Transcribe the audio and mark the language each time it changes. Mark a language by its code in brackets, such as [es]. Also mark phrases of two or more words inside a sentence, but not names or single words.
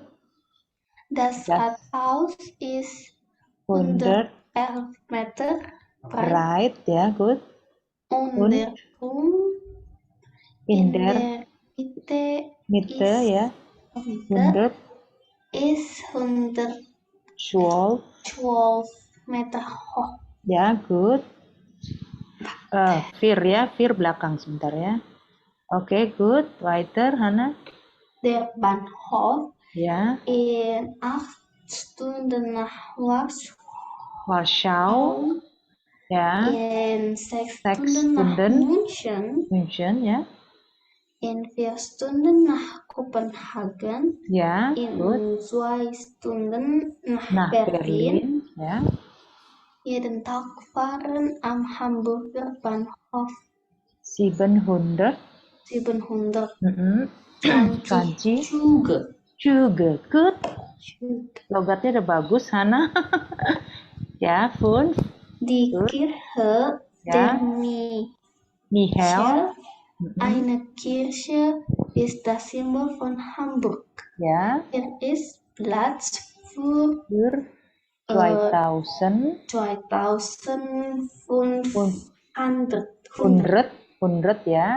[de] Das Rathaus ist 111 Meter breit. Ja, gut. und der Turm In in der der Mitte, ist, ja. 100 ist 12. 112 Meter hoch. [id] Ya, good. Fir ya, Fir belakang sebentar ya. Oke, good. [de] Weiter, Hana. Der Bahnhof [id] Ya. [de] in 8 Stunden nach Warschau. Ya. in 6 Stunden Stunden nach München, ya. in 4 Stunden nach Kopenhagen, [id] Ya, [de] in [id] good. [de] 2 Stunden nach [id] Nah, [de] Berlin. [id] ya. [de] Jeden Tag fahren am Hamburger Bahnhof 700. 720 20 Züge. Züge. Good. [id] Logatnya udah bagus, Hana. Ya, Fun. [de] Die Kirche Ja. der Michel. Eine Kirche ist das Symbol von Hamburg. Ja. Ist Platz für 2500 ya.